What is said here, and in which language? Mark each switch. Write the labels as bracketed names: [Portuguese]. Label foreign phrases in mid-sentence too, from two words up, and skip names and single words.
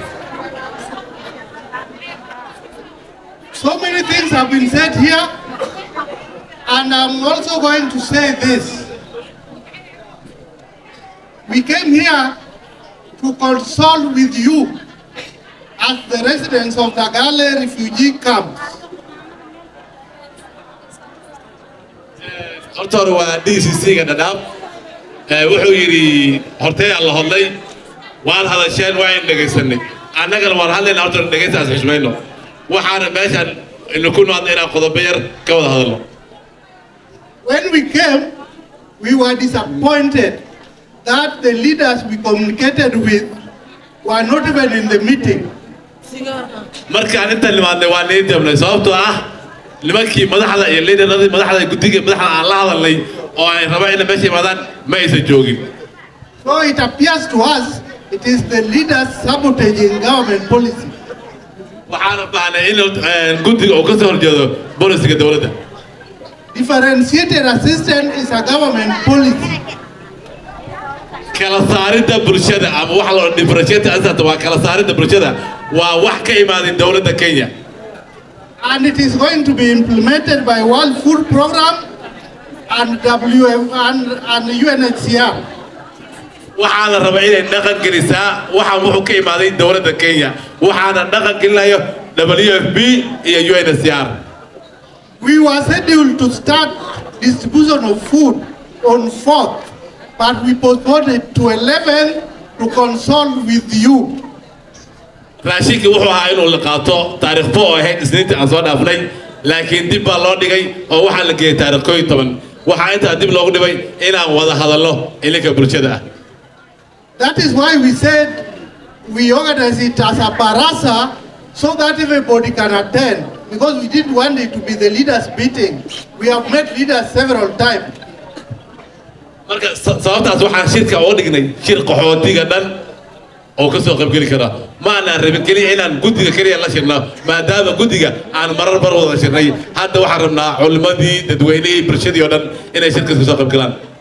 [English] So many things have been said here, and I'm also going to say this. We came here to consult with you as the residents of the Gale refugee camps. [Somali] Horta waa DCC DADAAB wuxuu yiri hortay Allah hadlay waan hadasheen waa in dhageysanay annagana waan hadlayna horta dhageysaas xishmayno waxaana meeshan inuu ku noqdo inaan qodobo yar ka wada hadalno. [English] When we came, we were disappointed that the leaders we communicated with were not even in the meeting. [Somali] Markaan inta limaadnay waa needamnay sababtoo ah nimankii madaxda iyo leaderada madaxda guddiga madaxda aan la hadalnay oo ay rabaan in meesha imaadaan ma aysan joogin. [English] So it appears to us it is the leaders sabotaging government policy. [Somali] waxaana baahnay in guddiga uu ka soo horjeedo bolisiga dawladda. [English] Differentiated assistance is a government policy. [Somali] kala saaridda bulshada ama waxa la [English] differentiated assistance [Somali] waa kala saaridda bulshada waa wax ka imaaday dawladda Kenya. [English] And it is going to be implemented by World Food Program and WF and UNHCR. [Somali] waxaana rabaa inay dhaqan gelisaa waxa wuxuu ka imaaday dawladda Kenya waxaana dhaqan gelinayo WFP iyo UNHCR. [English] We were scheduled to start distribution of food on 4th, but we postponed it to 11th to consult with you. [Somali] rashinka wuxuu ahaa inuu la qaato taariikh 4 oo ahayd isniinta aan soo dhaafnay laakiin dib baa loo dhigay oo waxa la geeyay taariikh 11 waxa inta dib loogu dhibay inaan wada hadalno ilinka bulshada. [English] That is why we said we organize it as a barasa so that everybody can attend, because we didn't want it to be the leaders meeting. We have met leaders several times. [Somali] marka sababtaas waxaan shirka uga dhignay shir qaxootiga dhan oo ka soo qayb gali kara ma ana rabin kaliya inaan guddiga kaliya la shirno maadaama guddiga aan marar bar wada shirnay hadda waxaan rabnaa culimadii dadweynihii bulshadii oo dhan inay shirka ka soo qayb galaan.